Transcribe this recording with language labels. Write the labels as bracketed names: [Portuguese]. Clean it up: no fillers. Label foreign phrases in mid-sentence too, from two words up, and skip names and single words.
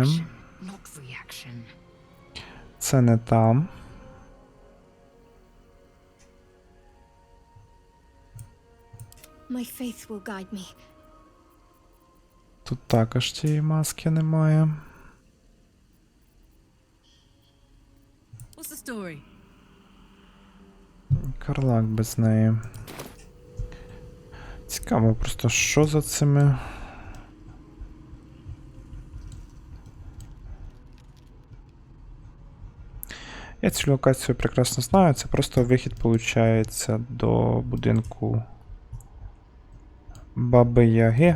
[English] Not reaction. [Ukrainian] Це не там. [English] My faith will guide me. [Ukrainian] Тут також цієї маски немає. [English] What's the story? [Ukrainian] Карлак без неї. Цікаво просто, що за цими... Я цю локацію прекрасно знаю, це просто вихід, виходить, до будинку Баби Яги.